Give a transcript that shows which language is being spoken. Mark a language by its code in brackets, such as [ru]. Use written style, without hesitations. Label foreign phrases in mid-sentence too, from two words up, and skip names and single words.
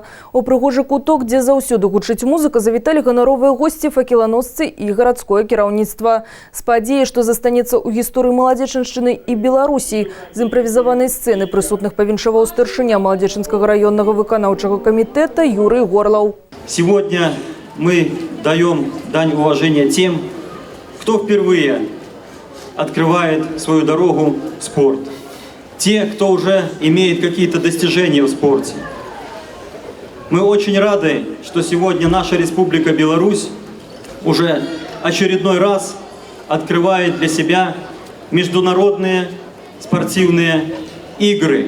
[be] У прыгожы куток, дзе заўсёды гучыць музыка, завіталі ганаровыя госці, факеланосцы і гарадское кіраўніцтва. З падзеі, што застанецца ў гісторыі маладзечыншчыны і Беларусі, з імправізаванай сцэны прысутных павіншаваў старшыня Маладзечынскага раённага выканаўчага камітэта Юрый Горлаў. [ru] Сегодня мы даем дань уважения тем, кто впервые открывает свою дорогу в спорт. Те, кто уже имеет какие-то достижения в спорте. Мы очень рады, что сегодня наша Республика Беларусь уже очередной раз открывает для себя международные спортивные игры.